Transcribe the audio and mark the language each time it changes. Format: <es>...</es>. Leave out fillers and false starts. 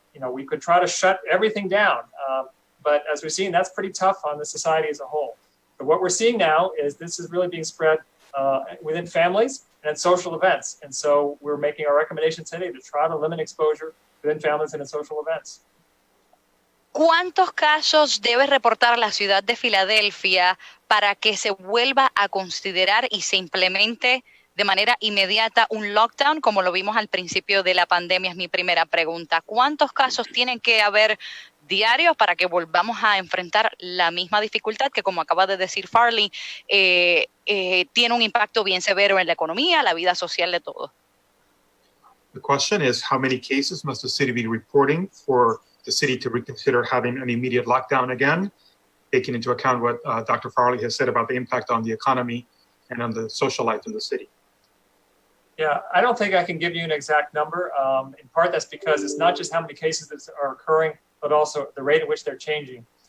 <en>We could try to shut everything down, but as we've seen, that's pretty tough on the society as a whole. But what we're seeing now is this is really being spread within families and at social events. And so we're making our recommendations today to try to limit exposure within families and in social events.</en> <es>¿Cuántos casos debe reportar la ciudad de Filadelfia para que se vuelva a considerar y se implemente de manera inmediata un lockdown, como lo vimos al principio de la pandemia? Es mi primera pregunta. ¿Cuántos casos tienen que haber diarios para que volvamos a enfrentar la misma dificultad que, como acaba de decir Farley, tiene un impacto bien severo en la economía, la vida social de todos?</es> <en>The question is, how many cases must the city be reporting for the city to reconsider having an immediate lockdown again, taking into account what Dr. Farley has said about the impact on the economy and on the social life in the city? Yeah, I don't think I can give you an exact number. In part, that's because it's not just how many cases that are occurring, but also the rate at which they're changing.</en>